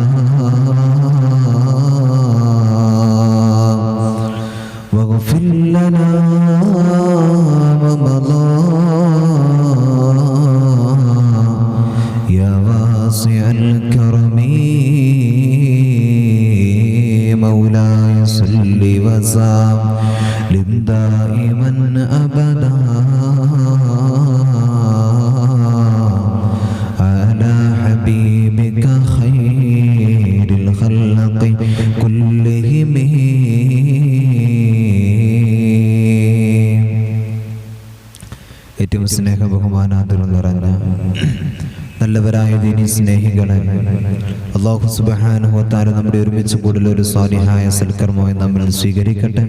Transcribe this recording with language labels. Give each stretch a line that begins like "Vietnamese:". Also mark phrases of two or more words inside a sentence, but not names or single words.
Arabic: واغفر لنا ومضى يا واسع الكرم مولاي صل وسلم دائما أبدا على حبيبك خير الخلق كلهم ഏറ്റവും സ്നേഹ ബഹുമാനാദരം നിറഞ്ഞ നല്ലവരായ ദീനി സ്നേഹികളെ, الله سبحانه وتعالى നമ്മുടെ ഒരുമിച്ച് കൂടുതൽ ഒരു സ്വാലിഹായ സൽക്കർമ്മമായി നമ്മൾ സ്വീകരിക്കട്ടെ.